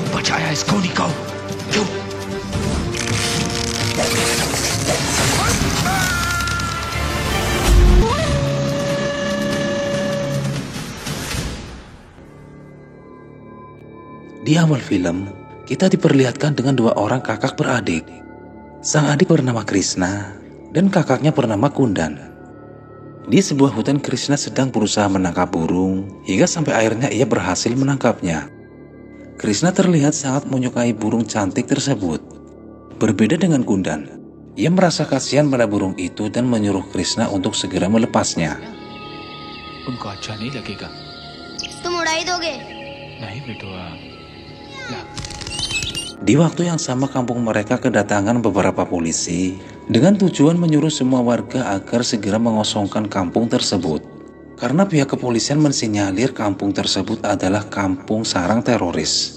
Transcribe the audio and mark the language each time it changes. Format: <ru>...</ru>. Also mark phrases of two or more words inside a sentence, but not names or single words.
<hi>percaya इसको निकाल क्यों?</hi> <id>Di awal film, kita diperlihatkan dengan dua orang kakak beradik. Sang adik bernama Krishna dan kakaknya bernama Kundan. Di sebuah hutan, Krishna sedang berusaha menangkap burung hingga sampai akhirnya ia berhasil menangkapnya. Krishna terlihat sangat menyukai burung cantik tersebut. Berbeda dengan Kundan, ia merasa kasihan pada burung itu dan menyuruh Krishna untuk segera melepasnya.</id> <hi>उनको अच्छा नहीं लगेगा। तुम उड़ा ही दोगे? नहीं बिटुआ।</hi> <id>Di waktu yang sama, kampung mereka kedatangan beberapa polisi dengan tujuan menyuruh semua warga agar segera mengosongkan kampung tersebut. Karena pihak kepolisian mensinyalir kampung tersebut adalah kampung sarang teroris.</id>